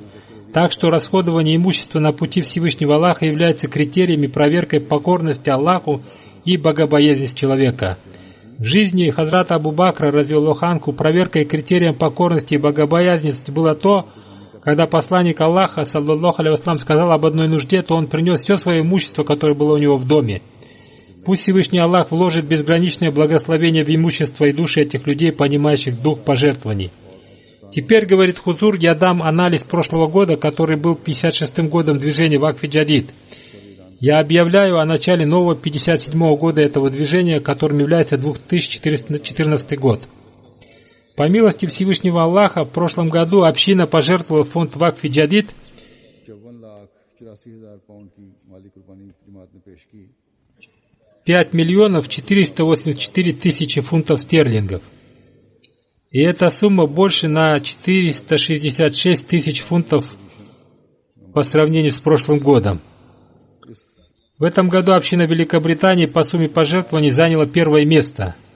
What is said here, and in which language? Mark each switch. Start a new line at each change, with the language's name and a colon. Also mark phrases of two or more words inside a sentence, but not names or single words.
Russian: Так что расходование имущества на пути Всевышнего Аллаха является критерием и проверкой покорности Аллаху и богобоязненности человека. В жизни Хазрата Абу Бакра,
Arabic: رضي الله عنه,
Russian: проверкой и критерием покорности и богобоязненности было то, когда посланник Аллаха,
Arabic: صلى الله عليه وسلم,
Russian: сказал об одной нужде, то он принес все свое имущество, которое было у него в доме. Пусть Всевышний Аллах вложит безграничное благословение в имущество и души этих людей, понимающих дух пожертвований. Теперь, говорит Хузур, я дам анализ прошлого года, который был 56-м годом движения Вакфи Джадид. Я объявляю о начале нового 57-го года этого движения, которым является 2414 год. По милости Всевышнего Аллаха, в прошлом году община пожертвовала в фонд Вакфи Джадид
Urdu: 84,000 پاؤنڈ کی مالی قربانی جماعت نے پیش کی.
Russian: 5 миллионов 484 тысячи фунтов стерлингов. И эта сумма больше на 466 тысяч фунтов по сравнению с прошлым годом. В этом году община Великобритании по сумме пожертвований заняла первое место.